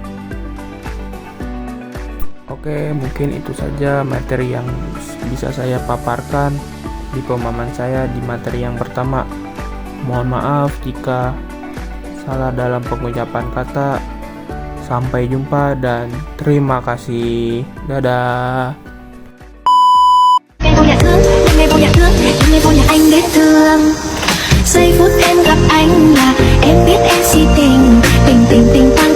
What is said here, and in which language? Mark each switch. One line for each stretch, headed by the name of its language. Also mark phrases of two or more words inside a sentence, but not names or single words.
Indonesian: Oke, mungkin itu saja materi yang bisa saya paparkan di pemahaman saya di materi yang pertama. Mohon maaf jika salah dalam pengucapan kata. Sampai jumpa dan terima kasih. Dadah.
Vietnamese: Giây phút em gặp anh là em biết em si tình, tình tình tình